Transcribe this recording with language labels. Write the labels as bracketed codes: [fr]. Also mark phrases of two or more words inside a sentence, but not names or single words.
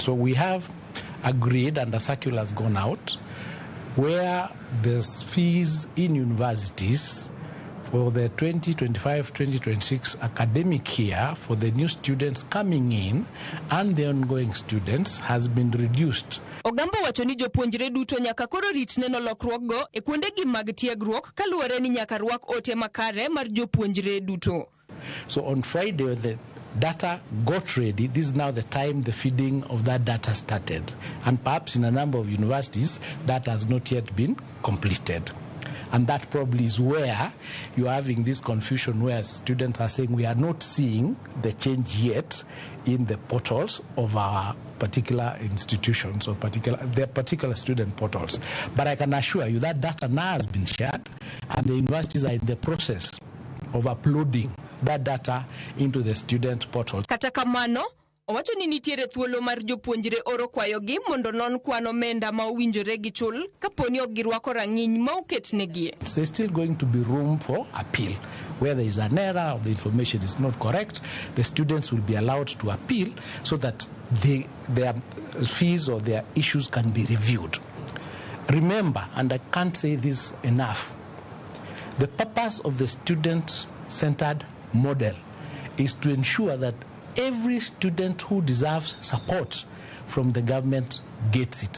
[en] So we have agreed, and the circular has gone out, where the fees in universities for the 2025-2026 academic year for the new students coming in and the ongoing students has been reduced. [luo] Ogamba wacho ni jopuonjre duto nyaka koro rit neno lokruok go e kuonde gi mag tiegruok kaluwore ni nyaka rwak ote makare mar jopuonjre duto. [en] So on Friday, when the data got ready, this is now the time the feeding of that data started. And perhaps in a number of universities, that has not yet been completed. And that probably is where you're having this confusion where students are saying we are not seeing the change yet in the portals of our particular institutions or their particular student portals. But I can assure you that data now has been shared, and the universities are in the process of uploading that data into the student portals. [luo] Kata kamano, owacho ni nitiere thuolo mar jopuonjre oro kwayogi mondo non kwan omenda ma owinjore gi chul kaponi ok girwako rang'iny ma oketnegi. [en] There's still going to be room for appeal. Where there is an error or the information is not correct, the students will be allowed to appeal so that their fees or their issues can be reviewed. Remember, and I can't say this enough, the purpose of the student-centered model is to ensure that every student who deserves support from the government gets it.